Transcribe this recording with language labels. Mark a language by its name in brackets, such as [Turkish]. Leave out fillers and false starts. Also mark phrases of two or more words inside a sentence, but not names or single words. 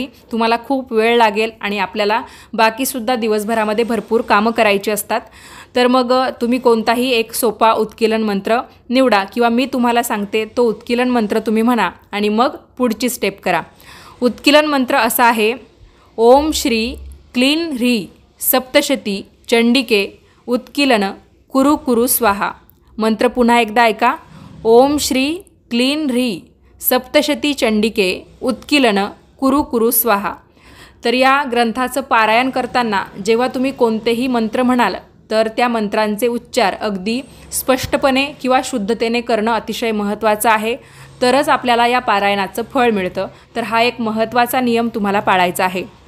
[Marathi] तुम्हाला खूप वेळ लागेल आणि आपल्याला बाकीसुद्धा दिवसभरामध्ये भरपूर कामं करायची असतात. तर मग तुम्ही कोणताही एक सोपा उत्कीलन मंत्र निवडा किंवा मी तुम्हाला सांगते तो उत्कीलन मंत्र तुम्ही म्हणा आणि मग पुढची स्टेप करा. उत्कीलन मंत्र असा आहे, [Sanskrit] ओम श्री क्लीन ह्री सप्तशती चंडिके उत्कीलन कुरु कुरु स्वाहा. [Marathi] मंत्र पुन्हा एकदा ऐका, [Sanskrit] ओम श्री क्लीन ह्री सप्तशती चंडिके उत्कीलन कुरु कुरु स्वाहा. [Marathi] तर या ग्रंथाचं पारायण करताना जेव्हा तुम्ही कोणतेही मंत्र म्हणाल तर त्या मंत्रांचे उच्चार अगदी स्पष्टपणे किंवा शुद्धतेने करणं अतिशय महत्त्वाचं आहे. तरच आपल्याला या पारायणाचं फळ मिळतं. तर हा एक महत्त्वाचा नियम तुम्हाला पाळायचा आहे.